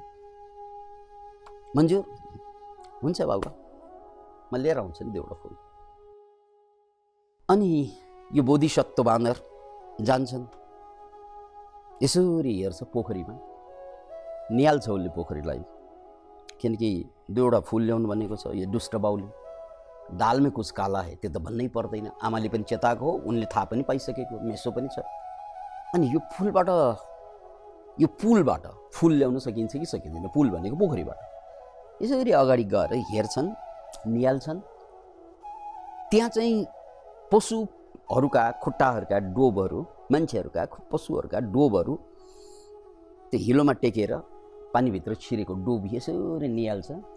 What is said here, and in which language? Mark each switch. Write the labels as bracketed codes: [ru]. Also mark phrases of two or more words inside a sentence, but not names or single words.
[ne] मन्जुर हुन्छ बाबा, म लिएर आउँछु नि 2वटा फुल। अनि यो बोधिसत्व बाँदर जान्छन्, यसरी हेर्छ पोखरीमा, निहाल्छ उसले पोखरीलाई, किनकि 2वटा फुल ल्याउनु भनेको छ। यो दुष्ट बाउले दालमै [hi] कुछ काला है [ne] त्यो त भन्नै पर्दैन, आमाले पनि चेताएको हो, उनले थाहा पनि पाइसकेको, मेसो पनि छ। अनि यो पुलबाट फुल ल्याउन सकिन्छ कि सकिँदैन? पुल भनेको पोखरीबाट। यसरी अगाडि गएर हेर्छन्, निहाल्छन्, त्यहाँ चाहिँ पशुहरूका खुट्टाहरूका डोबहरू, मान्छेहरूका पशुहरूका डोबहरू त्यो हिलोमा टेकेर पानीभित्र छिरेको डोब यसरी निहाल्छ।